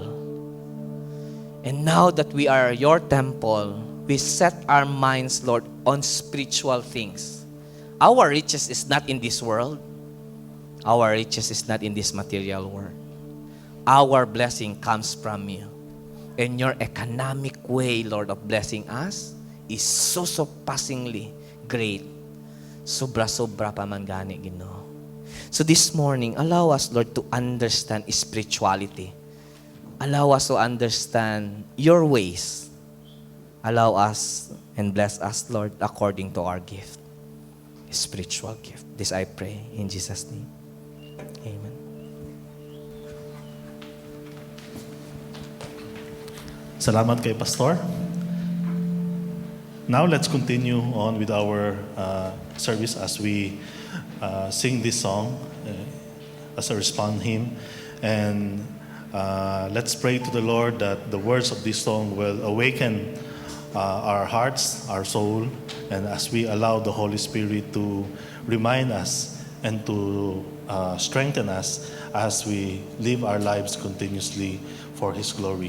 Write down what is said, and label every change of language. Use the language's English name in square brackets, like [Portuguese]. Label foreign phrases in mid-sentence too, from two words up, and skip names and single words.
[English] And now that we are your temple, we set our minds, Lord, on spiritual things. Our riches is not in this world. Our riches is not in this material world. Our blessing comes from you. And your economic way, Lord, of blessing us is so surpassingly great. [Hiligaynon] Sobra-sobra pa man gani, Ginoo. [English] So this morning, allow us, Lord, to understand spirituality. Allow us to understand your ways. Allow us and bless us, Lord, according to our gift. Spiritual gift. This I pray in Jesus' name. Amen. [Hiligaynon] Salamat kay Pastor. [English] Now let's continue on with our service as we sing this song as a response hymn. And let's pray to the Lord that the words of this song will awaken our hearts, our soul, and as we allow the Holy Spirit to remind us and to strengthen us as we live our lives continuously for His glory.